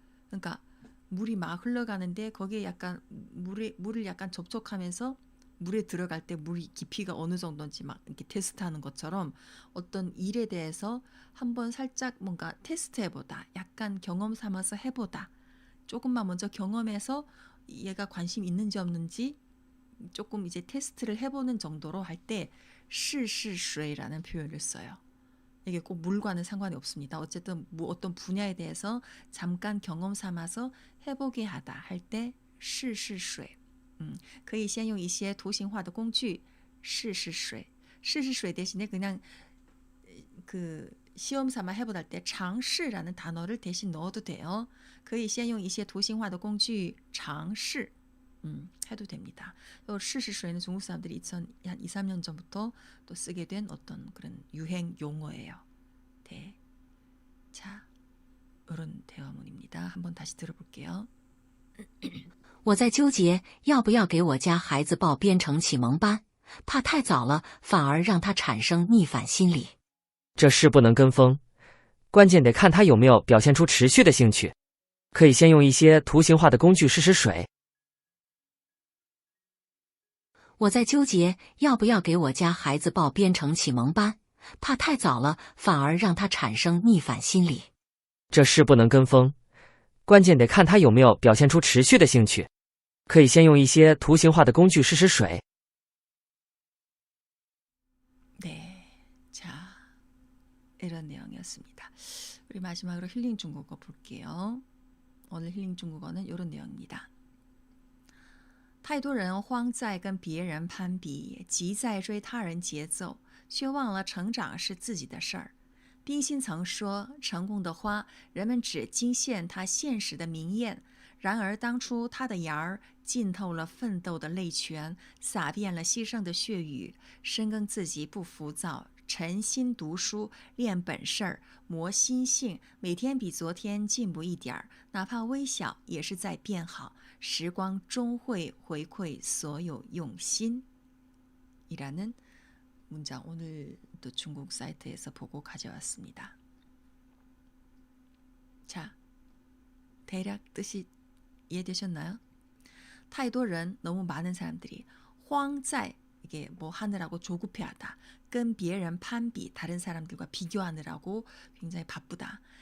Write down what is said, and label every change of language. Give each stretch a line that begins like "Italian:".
Korean: 그러니까 물이 막 흘러가는데 거기에 약간 물을 약간 접촉하면서 물에 들어갈 때 물이 깊이가 어느 정도인지 막 이렇게 테스트하는 것처럼 어떤 일에 대해서 한번 살짝 뭔가 테스트해보다, 약간 경험 삼아서 해보다, 조금만 먼저 경험해서 얘가 관심 있는지 없는지 조금 이제 테스트를 해보는 정도로 할 때 试试水라는 표현을 써요. 이게 꼭 물과는 상관이 없습니다. 어쨌든 뭐 어떤 분야에 대해서 잠깐 경험 삼아서 해보게 하다 할 때 试试水.
Chinese: 可以先用一些图形化的工具试试水.
Korean: 试试水 대신에 그냥 그 시험 삼아 해보다 할 때 尝试라는 단어를 대신 넣어도 돼요.
Chinese: 可以先用一些图形化的工具尝试.
Korean: 해도 됩니다. 试试水는 중국 사람들이 한 2, 3년 전부터 또 쓰게 된 어떤 그런 유행 용어예요. 네. 자, 이런 대화문입니다. 한번 다시 들어볼게요.
Chinese: 我在纠结要不要给我家孩子报编程启蒙班，怕太早了反而让他产生逆反心理。这事不能跟风，关键得看他有没有表现出持续的兴趣。可以先用一些图形化的工具试试水。我在纠结要不要给我家孩子报编程启蒙班，怕太早了反而让他产生逆反心理。这事不能跟风，关键得看他有没有表现出持续的兴趣。可以先用一些图形化的工具试试水。
Korean: 네, 자, 이런 내용이었습니다. 우리 마지막으로 힐링 중국어 볼게요. 오늘 힐링 중국어는 이런 내용입니다.
Chinese: 太多人慌在跟别人攀比，急在追他人节奏，却忘了成长是自己的事儿。冰心曾说，成功的花，人们只惊羡它现实的明艳，然而当初它的芽儿浸透了奋斗的泪泉，洒遍了牺牲的血雨，深耕自己不浮躁，沉心读书练本事儿磨心性每天比昨天进步一点儿哪怕微小也是在变好时光终会回馈所有用心
Korean: 이라는 문장 오늘 또 중국 사이트에서 보고 가져왔습니다. 자, 대략 뜻이 이해되셨나요?
Chinese: 太多人
Korean: 너무 많은 사람들이 荒在 이게 뭐 하느라고 조급해하다.
Chinese: 跟别人攀比
Korean: 다른 사람들과 비교하느라고 굉장히 바쁘다.